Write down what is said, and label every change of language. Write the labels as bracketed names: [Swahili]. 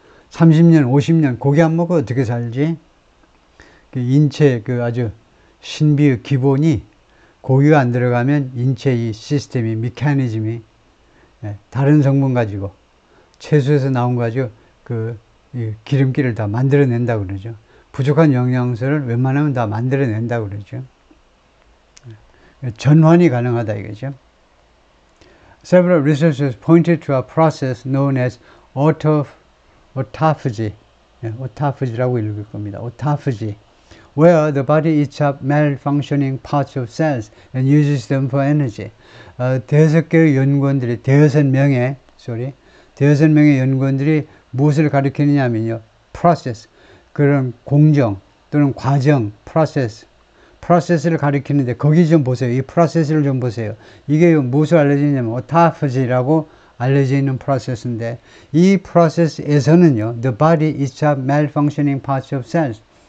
[Korean] 30년, 50년 고기 안 먹고 어떻게 살지? 그 인체 그 아주 신비의 기본이 고기가 안 들어가면 인체 이 시스템이 메커니즘이 다른 성분 가지고 채소에서 나온 거 가지고 그 기름기를 다 만들어낸다 그러죠. 부족한 영양소를 웬만하면 다 만들어낸다 그러죠. 전환이 가능하다 이거죠. [English] Several researchers pointed to a process known as autophagy, [Korean] autophagy라고 읽을 겁니다. [English] autophagy, where the body eats up malfunctioning parts of cells and uses them for energy. [Korean] 대여섯 개의 연구원들이 대여섯 명의 연구원들이 무엇을 가리키느냐면요, process, 그런 공정 또는 과정, 프로세스를 가리키는데 거기 좀 보세요. 이 프로세스를 좀 보세요. 이게 무엇을 알려져 있냐면 autophagy라고 알려져 있는 프로세스인데 이 프로세스에서는요, [English] the body eats up malfunctioning parts of cells.